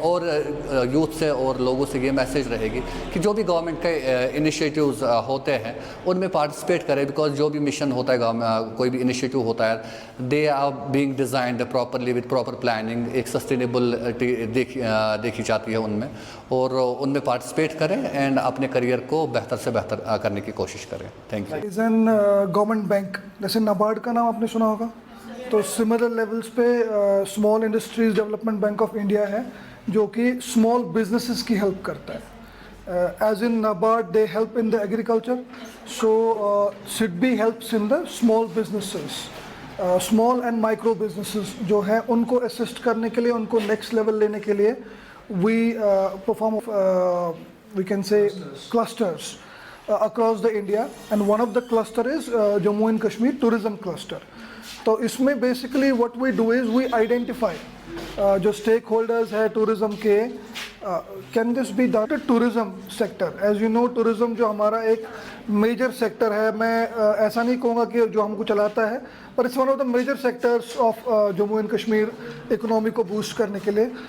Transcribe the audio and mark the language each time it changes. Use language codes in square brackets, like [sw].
[hi] और यूथ से और लोगों से ये मैसेज रहेगी कि जो भी गवर्नमेंट के इनिशिएटिव्स होते हैं उनमें पार्टिसिपेट करें, बिकॉज जो भी मिशन होता है, कोई भी इनिशिएटिव होता है, दे are being designed properly with proper planning, एक सस्टेनेबलटी देखी जाती है उनमें, और उनमें पार्टिसिपेट करें एंड अपने करियर को बेहतर से बेहतर करने की कोशिश करें। [en] Thank you. [hi] Is an government bank, जैसे नाबार्ड का नाम आपने सुना होगा, तो सिमिलर लेवल्स पे small industries development bank of India है जो कि स्मॉल बिजनेसेस की हेल्प करता है। [en] As in NABARD, they help in the agriculture, so SIDBI helps in the small businesses, small and micro businesses जो हैं उनको assist करने के लिए, उनको next level लेने के लिए we perform we can say clusters across the India, and one of the cluster is Jammu and Kashmir tourism cluster. तो इसमें basically what we do is we identify जो स्टेक होल्डर्स है tourism के, can this be done tourism sector. [hi] As you know tourism जो हमारा एक major sector है, मैं ऐसा नहीं कहूँगा कि जो हमको चलाता है, पर it's one of the major sectors of Jammu and Kashmir economy को बूस्ट करने के लिए।